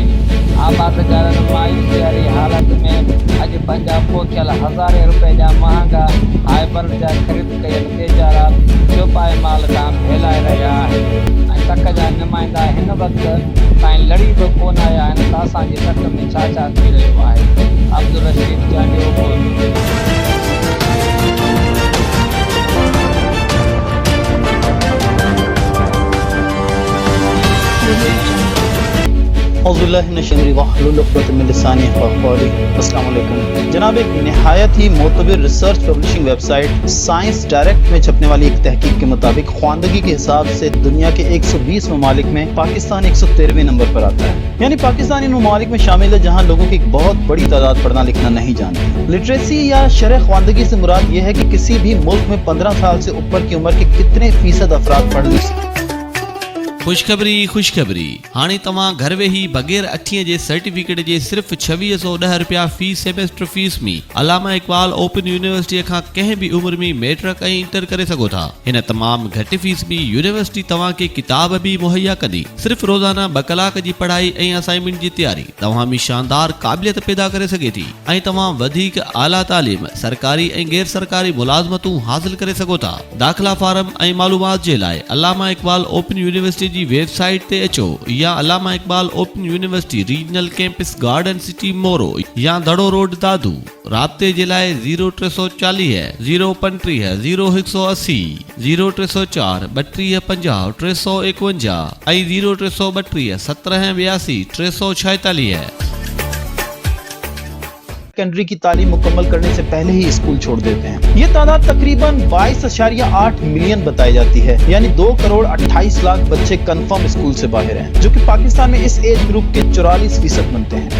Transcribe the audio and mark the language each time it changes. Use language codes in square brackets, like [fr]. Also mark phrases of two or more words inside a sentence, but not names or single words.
[sd] آبادگارن مايوسي واري حالت ۾ اڄ پنهنجا پوکيل هزارين رپيا جا مهانگا هائبر جا خريد ڪيل بيچارا چوپايا مال کان فيلائي رهيا آهن ۽ تڪ جا نمائندا هن وقت تائين لڙي بہ ڪون آيا آهن تہ اسان جي تڪ ۾ ڇا ڇا ٿي رهيو آهي. अब्दुल रशीद जानियो [ur] جناب، ایک نہایت ہی معتبر [en] research publishing website [ur] سائنس ڈائریکٹ میں چھپنے والی ایک تحقیق کے مطابق خواندگی کے حساب سے دنیا کے 120 ممالک میں پاکستان 113ویں نمبر پر آتا ہے. یعنی پاکستان ان ممالک میں شامل ہے جہاں لوگوں کی ایک بہت بڑی تعداد پڑھنا لکھنا نہیں جانتی. لٹریسی یا شرح خواندگی سے مراد یہ ہے کہ کسی بھی ملک میں 15 سال سے اوپر کی عمر کے کتنے فیصد افراد پڑھ لکھ. [sd] خوشخبري هاڻي توهان گهر ويهي بغير 8 جي سرٽيفڪيٽ جي صرف 2610 رپيا في سيمسٽر فيس ۾ علامہ اقبال اوپن يونيورسٽي کان ڪنهن بہ عمر ۾ مئٽرڪ ۽ انٽر ڪري سگهو ٿا. هن تمام گهٽ فيس ۾ يونيورسٽي توهان کي ڪتاب بہ مهيا ڪندي. صرف روزانو 2 ڪلاڪ جي پڙهائي ۽ اسائنمينٽ جي تياري توهان ۾ شاندار قابليت پيدا ڪري سگهي ٿي ۽ توهان وڌيڪ اعليٰ تعليم سرڪاري ۽ غير سرڪاري ملازمتون حاصل ڪري سگهو ٿا. داخلا فارم ۽ معلومات جي لاءِ علامہ اقبال اوپن يونيورسٽي جي ويب سائيٽ تي اچو يا علامہ اقبال اوپن يونيورسٽي ريجنل ڪيمپس گارڊن سٽي موري يا دڙو روڊ دادو. رابطي جي لاءِ 0340 035 0180 0304 3250 351 ۽ 0332 1782 346. [ur] سیکنڈری کی تعلیم مکمل کرنے سے پہلے ہی اسکول چھوڑ دیتے ہیں. یہ تعداد تقریباً 22.8 ملین بتائی جاتی ہے، یعنی 2 کروڑ 28 لاکھ بچے کنفرم اسکول سے باہر ہیں, جو کہ پاکستان میں اس [en] age group [ur] کے 44% بنتے ہیں.